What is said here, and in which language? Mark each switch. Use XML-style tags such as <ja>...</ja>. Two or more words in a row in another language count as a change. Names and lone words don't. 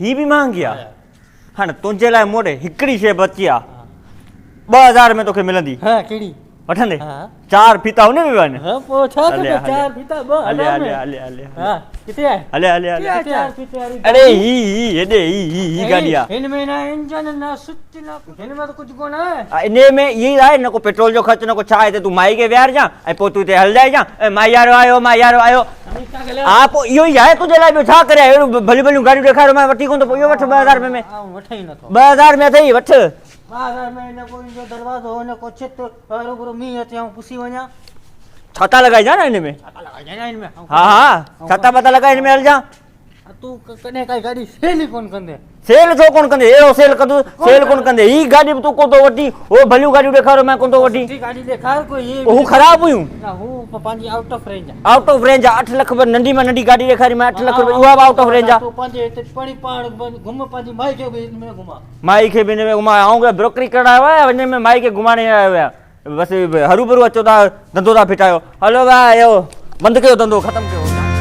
<sd>हीअ बि महांगी आहे हाणे तुंहिंजे लाइ मोॾे हिकिड़ी शइ बची आहे 2000 में तोखे मिलंदी हाँ कहिड़ी? वठंदे हाँ 4 फीता हुन में बि आहिनि हाँ पोइ छा हले, खपे? हले। 4 फीता 2 हले हज़ार हले में। हले हले हाँ किथे आहे? हले हले हले किथे 4 फीते वारी अरे ही हेॾे ही गाॾी आहे हिन में ना इंजन ना स्विच ना हिन में त कुझु कोन आहे। इन में इहे ई आहे न को पेट्रोल जो ख़र्च न को छा आहे हिते तूं माई खे विहारजां ऐं पोइ तूं हिते हलजाइजां ऐं माई यारो आयो हा पोइ इहो ई आहे तुंहिंजे लाइ ॿियो छा करे अहिड़ियूं भलियूं भलियूं गाॾियूं ॾेखारियो मां वठी कोन थो पोइ इहो वठ 2000 में वठ ई नथो। 2000 में अथई वठ 2000 में न को इनजो दरवाज़ो न को छित रूबरू मींहुं अचे ऐं पुसी वञा। छाता लॻाइजां न हिन में छाता लॻाइजां हिन में। हा छाता पता लॻाए हिन में हलजां तूं कॾहिं काई गाॾी सेल ई कोन कंदे। सेल छो कोन कंदे अहिड़ो सेल कोन कंदे ही गाॾी बि तूं कोन थो वठी हो भलियूं गाॾियूं ॾेखारियो मां कोन थो वठी सुठी गाॾी ॾेखार कोई ये हू ख़राबु हुयूं ना हू पंहिंजी</sd> <en>out of range</en> <sd>आहे।</sd> <en>out of range</en> <sd>आहे 8 लख नंढी में नंढी गाॾी ॾेखारी मां 8 लख उहा बि</sd> <en>out of range</en> <sd>आहे तूं पंहिंजे हिते पाण घुम पंहिंजी माई खे बि हिन में घुमा। माई खे बि हिन में घुमाए ऐं ब्रोकरी करायो आहे हिन में माई खे घुमाइण आयो आहियां बसि हरू भरू अचो था धंधो था फिटायो हलो भाई बंदि कयो धंधो ख़तमु कयो</sd>